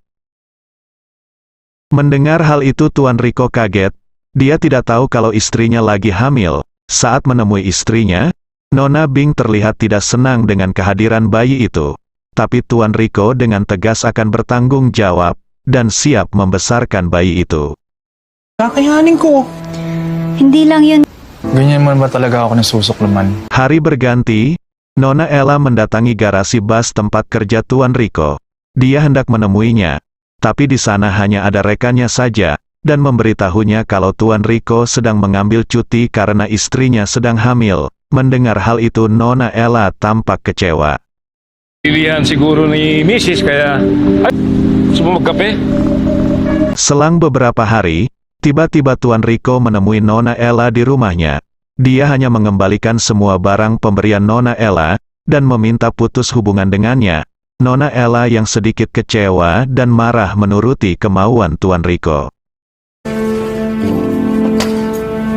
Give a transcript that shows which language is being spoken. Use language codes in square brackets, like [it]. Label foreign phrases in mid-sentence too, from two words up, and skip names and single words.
[id] Mendengar hal itu Tuan Rico kaget, dia tidak tahu kalau istrinya lagi hamil. Saat menemui istrinya, Nona Bing terlihat tidak senang dengan kehadiran bayi itu. Tapi Tuan Rico dengan tegas akan bertanggung jawab, dan siap membesarkan bayi itu. [tl] Kakayanin ko. Hindi lang yun. Ganyan man ba talaga ako nasusuklaman? [id] Hari berganti, Nona Ella mendatangi garasi bus tempat kerja Tuan Rico. Dia hendak menemuinya, tapi di sana hanya ada rekannya saja, dan memberitahunya kalau Tuan Rico sedang mengambil cuti karena istrinya sedang hamil. Mendengar hal itu Nona Ella tampak kecewa. [tl] Pilihan siguro ni Mrs. kaya ay, gusto mo magkape? [id] Selang beberapa hari, tiba-tiba Tuan Rico menemui Nona Ella di rumahnya. Dia hanya mengembalikan semua barang pemberian Nona Ella, dan meminta putus hubungan dengannya. Nona Ella yang sedikit kecewa dan marah menuruti kemauan Tuan Rico.